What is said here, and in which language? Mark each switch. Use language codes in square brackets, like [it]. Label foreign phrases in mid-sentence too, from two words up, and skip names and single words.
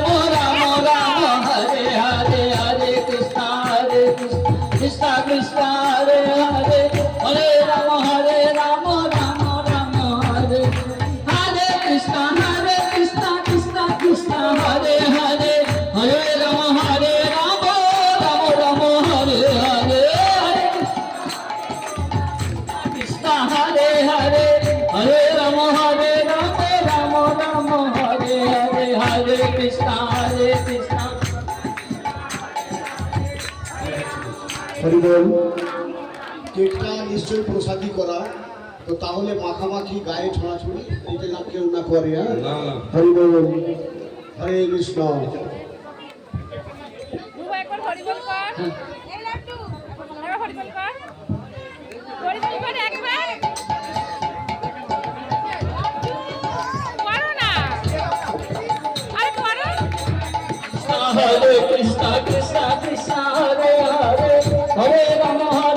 [hi] राम हरे हरे हरे कृष्ण कृष्ण कृष्ण हरे हरे हरे राम राम राम हरे हरे कृष्ण कृष्ण कृष्ण हरे हरे हरे राम राम राम हरे हरे कृष्ण हरे हरे हरे राम राम राम हरे हरे हरे कृष्ण [bn] হরি বল। কেকটা নিশ্চয়ই প্রসাদী করা, তো তাহলে মাখামাখি গায়ে ছড়াছড়ি এইটা না কেউ না করে। হ্যাঁ, হরি বল, হরে কৃষ্ণ। একবার হরিবল কর। এই লাড্ডু একবার হরিবল কর। হরিবল কর একবার। করো না। আরে করো। [hi] हरे कृष्ण कृष्ण कृष्ण हरे हरे हरे राम